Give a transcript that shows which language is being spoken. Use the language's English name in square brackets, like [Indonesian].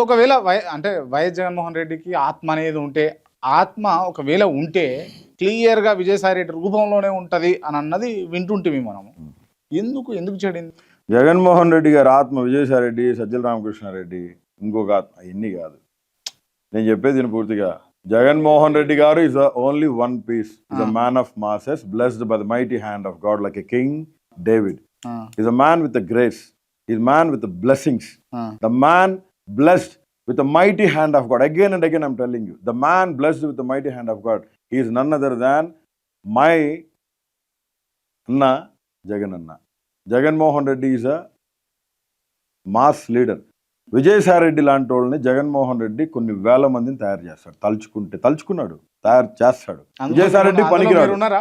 [Telugu] ఒకవేళ అంటే వైఎస్ జగన్మోహన్ రెడ్డికి ఆత్మ అనేది ఉంటే, ఆత్మ ఒకవేళ ఉంటే క్లియర్ గా విజయసాయి రెడ్డి రూపంలోనే ఉంటది అని అన్నది వింటుంటివి మనము. ఎందుకు చెడింది? జగన్మోహన్ రెడ్డి గారి ఆత్మ విజయసాయి రెడ్డి, సజ్జల రామకృష్ణారెడ్డి, ఇంకొక ఆత్మ, ఇన్ని కాదు. నేను చెప్పేది దీని పూర్తిగా. [English] Jaganmohan Reddy garu is only one piece. He's a man of masses, blessed by the mighty hand of God, like a King David. He's a man with the grace. He's a man with the blessings. The man blessed with the mighty hand of God. Again and again I'm telling you, the man blessed with the mighty hand of God. He is none other than my Anna Jagananna. Jaganmohan Reddy is a mass leader. [Telugu] Vijayasai Reddy లాంటి వాళ్ళని జగన్మోహన్ రెడ్డి కొన్ని వేల మందిని తయారు చేస్తాడు. తలుచుకున్నాడు, తయారు చేస్తాడు. విజయసాయి రెడ్డి పనికిరాడు.